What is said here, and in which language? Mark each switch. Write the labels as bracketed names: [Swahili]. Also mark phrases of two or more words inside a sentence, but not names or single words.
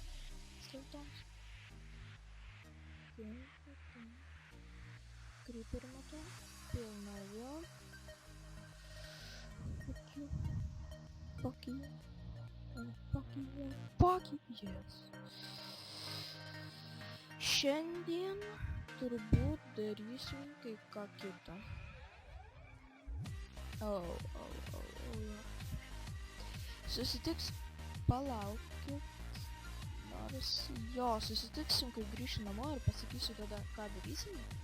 [English] Still don't. Okay. Creeper motor. [Lithuanian] Pilna jo. [English] Fuck you. Yes. [Lithuanian] Šiandien turbūt darysim kai ką kitą. Oh. Susitiks, palaukit. Nors jo, susitiksim, kai grįšiu namo ir pasakysiu tada, ką darysim.